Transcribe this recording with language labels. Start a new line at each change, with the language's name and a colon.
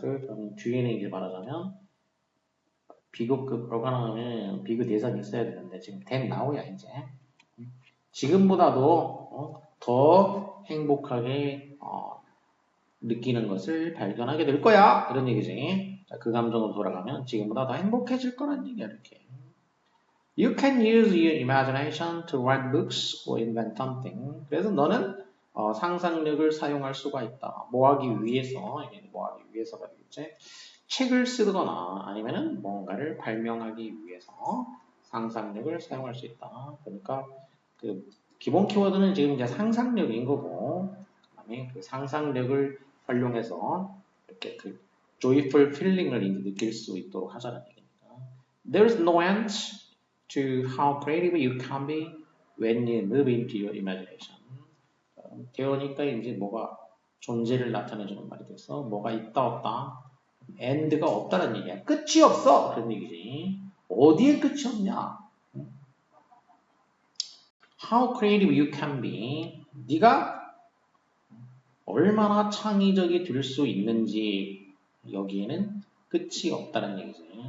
Korean: 그럼 뒤에는 이제 말하자면 비교급 어간하면 비교 대상이 있어야 되는데 지금 then now야 이제. 지금보다도 더 행복하게 느끼는 것을 발견하게 될 거야. 이런 얘기지. 자, 그 감정으로 돌아가면 지금보다 더 행복해질 거란 얘기야. 이렇게.
English: You can use your imagination to write books or invent something.
Korean: 그래서 너는 상상력을 사용할 수가 있다. 뭐 하기 위해서, 이게 뭐 하기 위해서가 되겠지. 책을 쓰거나 아니면은 뭔가를 발명하기 위해서 상상력을 사용할 수 있다. 그러니까 그 기본 키워드는 지금 이제 상상력인 거고, 그다음에 그 상상력을 활용해서 이렇게 그
English: joyful feeling
Korean: 을 이제 느낄 수 있도록 하자는 얘기니까.
English: There's no end to how creative you can be when you move into your imagination.
Korean: 되어니까 이제 뭐가 존재를 나타내주는 말이 돼서 뭐가 있다 없다 end가 없다는 얘기야. 끝이 없어 그런 얘기지. 어디에 끝이 없냐?
English: How creative you can be.
Korean: 네가 얼마나 창의적이 될 수 있는지 여기에는 끝이 없다는 얘기지.